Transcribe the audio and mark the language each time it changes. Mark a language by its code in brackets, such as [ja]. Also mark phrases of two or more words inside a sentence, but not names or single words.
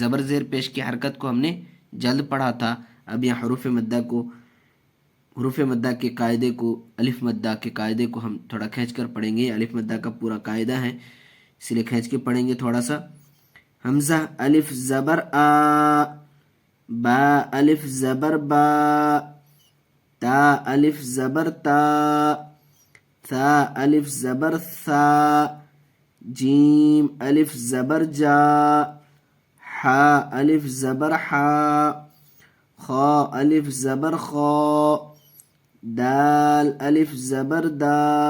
[ur] زبر زیر پیش کی حرکت کو ہم نے جلد پڑھا تھا، اب یہاں حروف مدہ کو، حروف مدہ کے قاعدے کو، الف مدہ کے قاعدے کو ہم تھوڑا کھینچ کر پڑھیں گے۔ الف مدہ کا پورا قاعدہ ہے، اس لیے کھینچ کے پڑھیں گے تھوڑا سا۔ حمزہ الف زبر آ، با الف زبر با، تا الف زبر تا، ثا الف زبر ثا، جیم الف زبر جا، حا الف زبر حا، خا الف زبر خا، دال الف زبر دا،